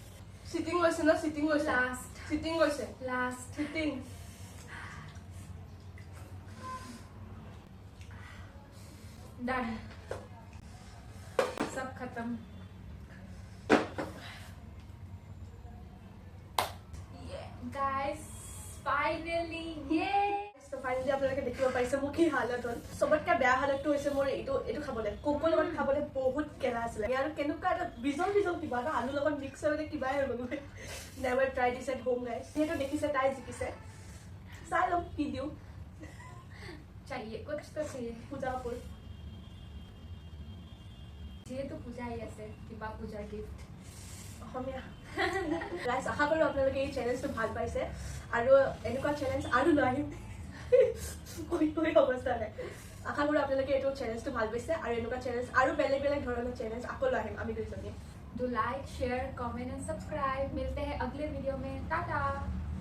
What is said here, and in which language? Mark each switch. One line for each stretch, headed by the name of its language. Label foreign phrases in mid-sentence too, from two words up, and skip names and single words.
English: Sitting was na sitting was Last. Sitting was लास्ट sitting.
Hindi: डन सब खत्म गाइस फाइनली ये
English: So finally
Assamese: আপোনালোকে দেখিব পাৰিছে মোৰ কি হালত হ'ল সবতকৈ বেয়া হালতটো হৈছে মোৰ এইটো খাবলৈ কোকৰ লগত খাবলৈ বহুত কেলা আছিলে আৰু কেনেকুৱা এটা বিজল কিবা এটা আলুৰ লগত মিক্স হৈ কিবাই হৈ গ'ল
English: never try this at home guys
Assamese: যিহেতু দেখিছে তাই জিকিছে চাই ল'ম কি দিওঁ
Hindi: चाहिए कुछ तो चाहिए
Assamese: পূজা কাপোৰ যিহেতু পূজাই আছে কিবা পূজাৰ গিফ্ট অসমীয়া গাইছ আশা কৰোঁ আপোনালোকে এই চেলেঞ্জটো ভাল পাইছে আৰু এনেকুৱা চেলেঞ্জ আৰু লৈ আহিম কৈ অৱস্থা নাই আশা কৰোঁ আপোনালোকে এইটো চেলেঞ্জটো ভাল পাইছে আৰু এনেকুৱা চেলেঞ্জ আৰু বেলেগ ধৰণৰ চেলেঞ্জ আকৌ লৈ আহিম আমি দুইজনী
English: do like share comment and subscribe
Hindi: मिलते हैं अगले वीडियो में टाटा